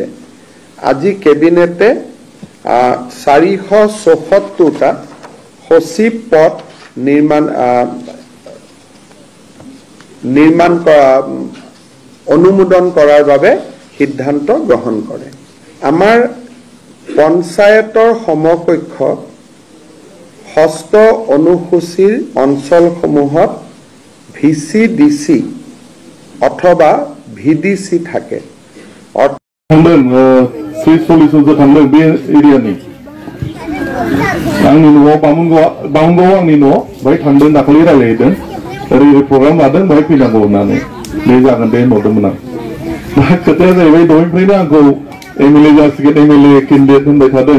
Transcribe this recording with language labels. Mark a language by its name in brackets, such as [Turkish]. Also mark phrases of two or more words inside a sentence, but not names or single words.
[Assamese] আজি কেবিনেটে 474টা সচিব পদ নিৰ্মাণ কৰা অনুমোদন কৰাৰ বাবে সিদ্ধান্ত গ্ৰহণ কৰে। আমাৰ পঞ্চায়তৰ সমকক্ষ ষষ্ঠ অনুসূচীৰ অঞ্চলসমূহত VCDC অথবা VDC থাকে। [Bodo] सुइस सल्युशनसो थांदों बे एरियानि आंनि न'आव बामुनगाव आंनि न' बाहाय थांदों दाखालि रायलायदों ओरै प्रग्राम लादों बाहाय फैनांगौ होननानै बे जागोन दे होनहरदोंमोन आं। दा खोथाया जाहैबाय दहायनिफ्रायनो आंखौ MLA जासिगोन [English] MLA candidate [Bodo] होनबाय थादों।